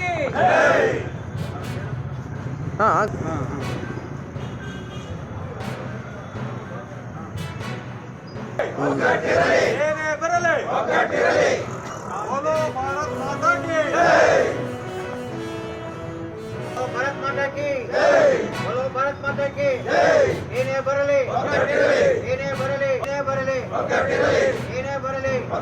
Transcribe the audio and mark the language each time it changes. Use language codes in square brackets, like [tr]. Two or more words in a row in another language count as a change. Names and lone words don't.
[kn] ಏನೇ ಬರಲಿ [hi] बोलो भारत माता की भारत माता की बोलो भारत माता की [kn] ಏನೇ ಬರಲಿ ಏನೇ ಬರಲಿ ಏನೇ ಬರಲಿ ಏನೇ ಬರಲಿ